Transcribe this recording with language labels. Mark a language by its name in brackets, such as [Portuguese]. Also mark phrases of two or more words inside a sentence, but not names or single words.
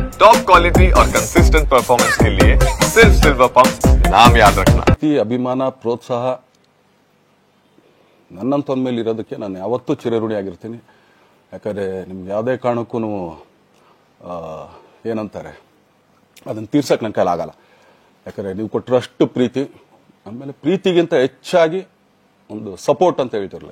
[English] top quality [Hindi] और [English] consistent performance [Hindi] के लिए सिर्फ सिल्वर पंप नाम याद रखना। [Kannada] ಅಭಿಮಾನ ಪ್ರೋತ್ಸಾಹ ನನ್ನಂತವನ ಮೇಲೆ ಇರೋದಕ್ಕೆ ನಾನು ಯಾವತ್ತೂ ಚಿರಋಣಿಯಾಗಿರ್ತೀನಿ. ಯಾಕಂದರೆ ನಿಮ್ಗೆ ಯಾವುದೇ ಕಾರಣಕ್ಕೂ ಏನಂತಾರೆ ಅದನ್ನು ತೀರ್ಸಕ್ಕೆ ನನ್ನ ಕೈಲಾಗಲ್ಲ. ಯಾಕಂದರೆ ನೀವು ಕೊಟ್ಟರಷ್ಟು ಪ್ರೀತಿ, ಆಮೇಲೆ ಪ್ರೀತಿಗಿಂತ ಹೆಚ್ಚಾಗಿ ಒಂದು ಸಪೋರ್ಟ್ ಅಂತ ಹೇಳ್ತಿರಲ್ಲ.